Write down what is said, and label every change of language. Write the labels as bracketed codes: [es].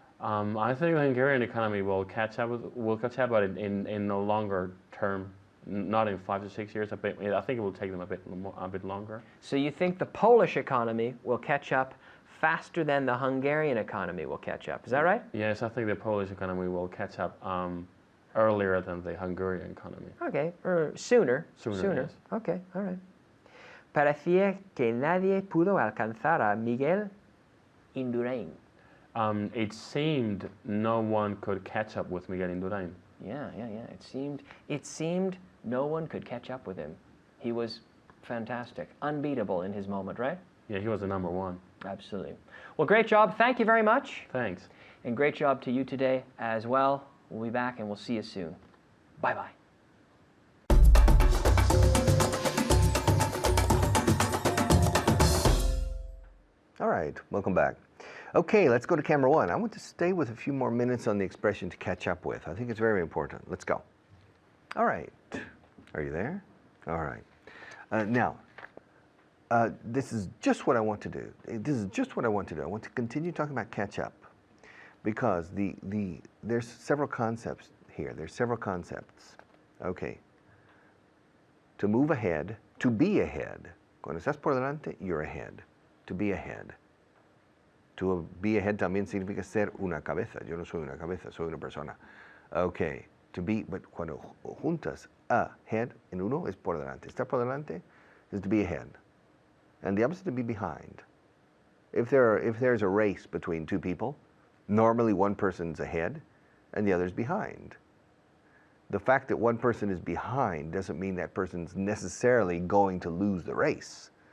[en] I think the Hungarian economy will catch up, but in a longer term, not in 5 to 6 years. I think it will take them a bit longer. So you think the Polish economy will catch up faster than the Hungarian economy will catch up? Is that right? Yes, I think the Polish economy will catch up earlier than the Hungarian economy. Okay, or sooner. Sooner, yes. Okay, all right. [es] Parecía que nadie pudo alcanzar a Miguel Indurain. [en] It seemed no one could catch up with Miguel Indurain. Yeah. It seemed no one could catch up with him. He was fantastic, unbeatable in his moment, right? Yeah, he was the number one. Absolutely. Well, great job. Thank you very much. Thanks. And great job to you today as well. We'll be back and we'll see you soon. Bye-bye. All right, welcome back. Okay, let's go to camera one. I want to stay with a few more minutes on the expression to catch up with. I think it's very important. Let's go. All right. Are you there? All right. Now, this is just what I want to do. I want to continue talking about catch up because there's several concepts here. There's several concepts. Okay. To move ahead, to be ahead. [es] Cuando estás por delante, [en] you're ahead. To be ahead. To be ahead [es] también significa ser una cabeza. Yo no soy una cabeza, soy una persona. Okay. [en] To be, but [es] cuando juntas ahead en uno es por delante. Estar por delante [en] is to be ahead. And the opposite to be behind. If there's a race between two people, normally one person's ahead and the other's behind. The fact that one person is behind doesn't mean that person's necessarily going to lose the race.